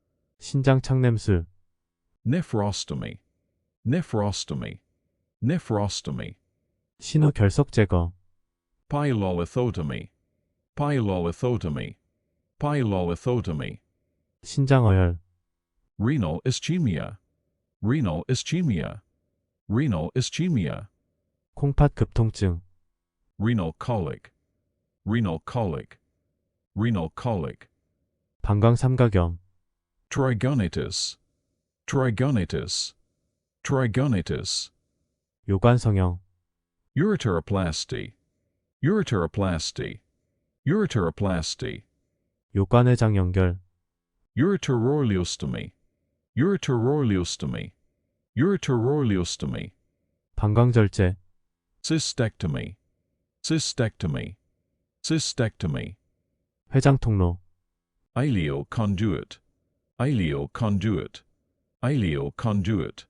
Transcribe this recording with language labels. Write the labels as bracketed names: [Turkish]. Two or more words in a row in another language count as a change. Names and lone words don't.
[Korean] 신장착냄술, [English] nephrostomy, nephrostomy, nephrostomy, [Korean] 신우 결석 제거, [English] pyelolithotomy, pyelolithotomy, pyelolithotomy, [Korean] 신장 어혈, [English] renal ischemia, renal ischemia, renal ischemia, [Korean] 콩팥 급통증, [English] renal colic, renal colic, renal colic, [Korean] 방광삼각염, [English] trigonitis, trigonitis, trigonitis, [Korean] 요관성형, [English] ureteroplasty, ureteroplasty, ureteroplasty, [Korean] 요관회장 연결, [English] ureteroroleostomy, ureteroroleostomy, ureteroroleostomy, [Korean] 방광절제, [English] cystectomy, cystectomy, cystectomy, [Korean] 회장통로, [English] ileoconduit, ileoconduit, ileoconduit,